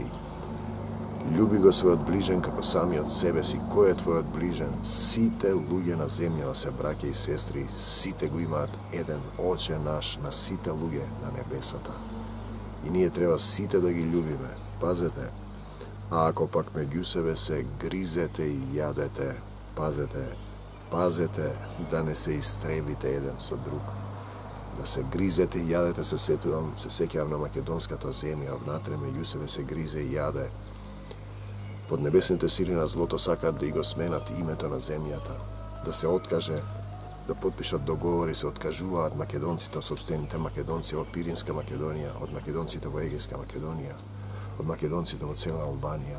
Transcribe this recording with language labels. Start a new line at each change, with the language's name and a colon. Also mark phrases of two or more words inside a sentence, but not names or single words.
Macedonian: Љуби го својот ближен како самиот себе си. Кој е твојот ближен? Сите луѓе на земјава се браќа и сестри, сите го имаат еден Оче наш на сите луѓе на небесата. И ние треба сите да ги љубиме. Пазете, А ако пак међу себе се гризете и јадете, пазете да не се истребите један са другим. Да се гризете и јадете, се секјам на makedonskата земја, внатре меѓу себе се гризе и јаде. Под небесните сили на злото сакат да и го сменат името на земјата, да се откаже, да подпишат договори, се откажуваат македонците, собствените македонци од Пиринска Македонија, од македонците во Егејска Македонија, од македонците во цела Албанија.